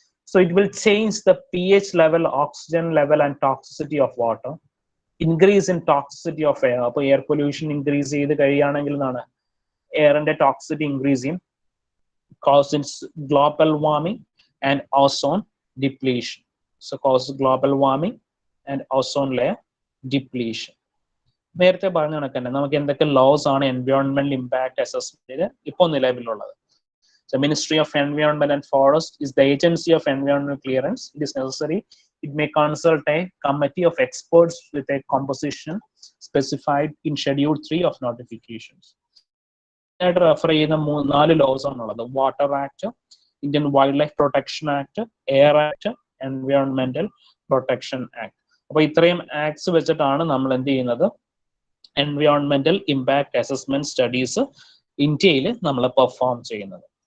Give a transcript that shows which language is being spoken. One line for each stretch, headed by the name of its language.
English: So it will change the pH level, oxygen level, and toxicity of water. Increase in toxicity of air.
Malayalam: അപ്പോൾ air pollution increase ചെയ്ത് കഴിയുകയാണെങ്കിൽ എന്താണ്, എയറിന്റെ toxicity increase ചെയ്യും.
English: Causes global warming and ozone depletion. So causes global warming and ozone layer depletion.
Malayalam: നേരത്തെ പറഞ്ഞ കണക്ക് തന്നെ നമുക്ക് എന്തൊക്കെ ലോസ് ആണ് എൻവയോൺമെന്റൽ ഇമ്പാക്ട് അസസ്മെന്റിന് ഇപ്പോൾ നിലവിലുള്ളത്.
English: The Ministry of Environment and Forest is the agency of environmental clearance. It is necessary. It may consult a committee of experts with a composition specified in Schedule 3 of notifications.
Malayalam: Refer ചെയ്യുന്ന 4 loss ആണുള്ളത്. Water act, Indian wild life protection act, air act, എൻവയോൺമെന്റൽ protection act. അപ്പൊ ഇത്രയും acts വെച്ചിട്ടാണ് നമ്മൾ എന്ത് ചെയ്യുന്നത്, എൻവയോൺമെന്റൽ impact assessment studies ഇന്ത്യയിൽ നമ്മൾ പെർഫോം ചെയ്യുന്നത്.